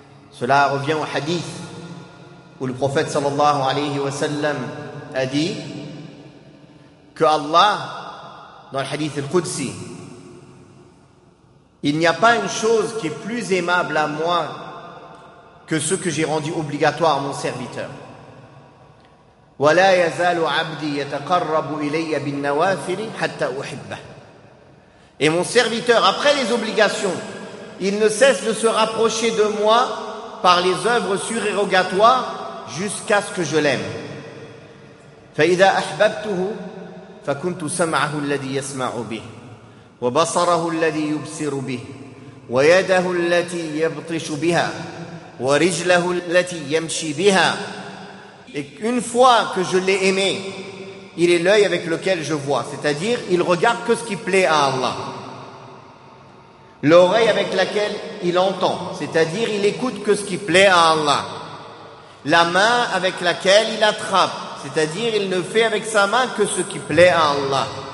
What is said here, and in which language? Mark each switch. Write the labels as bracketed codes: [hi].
[fr] Cela revient au hadith. Où le prophète sallallahu alayhi wa sallam [ar] أديب كالله [fr] dans le hadith [ar] القدسي. [fr] Il n'y a pas une chose qui est plus aimable à moi que ce que j'ai rendu obligatoire à mon serviteur. [ar] ولا يزال عبدي يتقرب إلي بالنوافل حتى أحبه. [fr] Et mon serviteur, après les obligations, il ne cesse de se rapprocher de moi par les œuvres surérogatoires jusqu'à ce que je l'aime. [ar] فإذا أحببته فكنت سمعه الذي يسمع به وبصره الذي يبصر به ويده التي يبطش بها ورجله التي يمشي بها. [fr] Et une fois que je l'ai aimé, il est l'œil avec lequel je vois, c'est-à-dire il regarde que ce qui plaît à Allah. L'oreille avec laquelle il entend, c'est-à-dire il écoute que ce qui plaît à Allah. La main avec laquelle il attrape, c'est-à-dire il ne fait avec sa main que ce qui plaît à Allah.